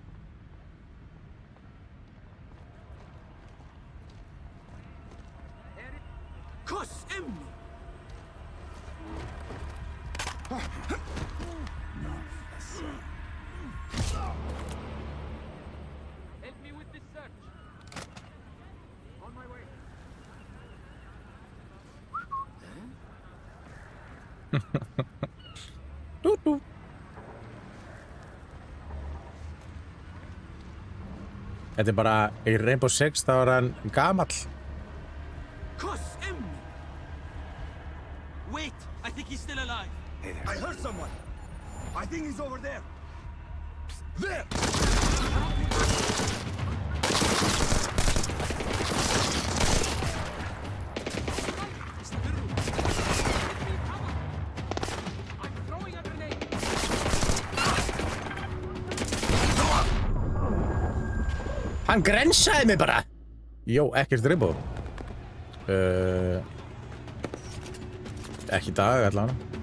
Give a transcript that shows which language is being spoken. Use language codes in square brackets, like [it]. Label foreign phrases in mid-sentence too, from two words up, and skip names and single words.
[ar] كس امي. [en] Help me with this search. On my way. [is] Þetta er bara í Rainbow Six, þá er hann gamall. [ar] كس امي. [en] Wait, I think he's still alive. Hey there. I heard someone. I think he's over there. There! Throwing a grenade. [is] Hann grensaði mig bara. Jó, ekkert Rainbow. Ekki í dag allavega.